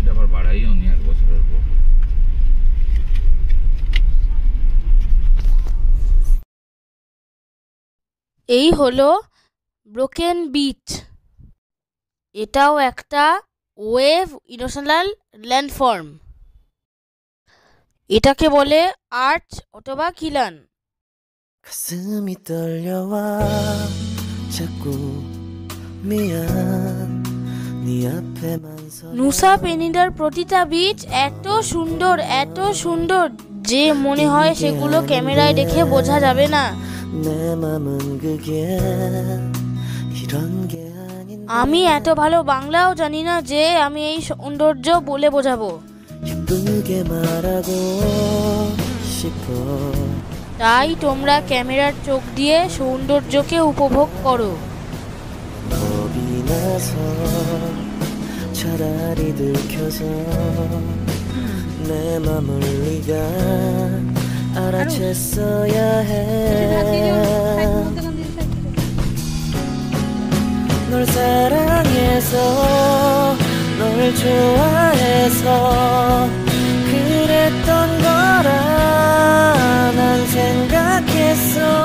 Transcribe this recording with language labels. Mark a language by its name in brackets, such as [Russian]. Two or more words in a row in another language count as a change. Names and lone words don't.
[Bangla] এই হলো ব্রোকেন বিচ। এটাও একটা [English] wave erosional landform. [Bangla] এটাকে বলে আর্চ অথবা খিলান। [Korean] 가슴이 떨려와 자꾸 미안 네 앞에만 서 [Bangla] নুসা পেনিডার প্রতিটা বিচ এত সুন্দর যে মনে হয় সেগুলো ক্যামেরায় দেখে বোঝা যাবে না। [Korean] 내 맘은 그게 이런 게 아닌 [Bangla] আমি এত ভালো বাংলাও জানি না যে আমি এই সৌন্দর্য বলে বোঝাবো। [Korean] 예쁘게 말하고 싶어 [Bangla] তাই তোমরা ক্যামেরার চোখ দিয়ে সৌন্দর্যকে উপভোগ করো। [Korean] 겁이 나서 차라리 들켜서 내 맘을 네가 알아챘어야 해 널 사랑해서 널 좋아해서 그랬던 거라 난 생각했어